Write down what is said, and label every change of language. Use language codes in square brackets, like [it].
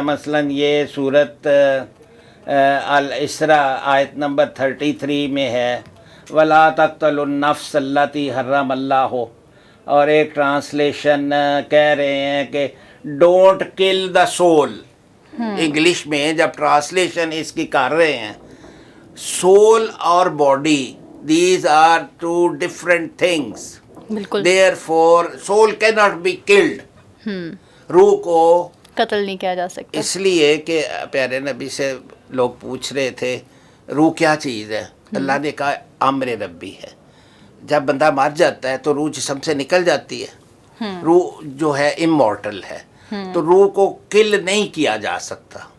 [ur] مثلاً یہ سورت الاسراء آیت نمبر 33 میں ہے [ar] وَلَا تَقْتُلُوا النَّفْسَ الَّتِي حَرَّمَ اللَّهُ, [ur] اور ایک ٹرانسلیشن کہہ رہے ہیں کہ [en] Don't kill the soul. [ur] انگلش میں جب ٹرانسلیشن اس کی کر رہے ہیں, سول اور body, [en] these are two different things. [ur] بالکل. [en] Therefore soul cannot be killed. [ur] روح کو قتل نہیں کیا جا سکتا. اس لیے کہ پیارے نبی سے لوگ پوچھ رہے تھے روح کیا چیز ہے, اللہ نے کہا امر ربی ہے. جب بندہ مر جاتا ہے تو روح جسم سے نکل جاتی ہے. روح جو ہے امورٹل ہے, تو روح کو کل نہیں کیا جا سکتا.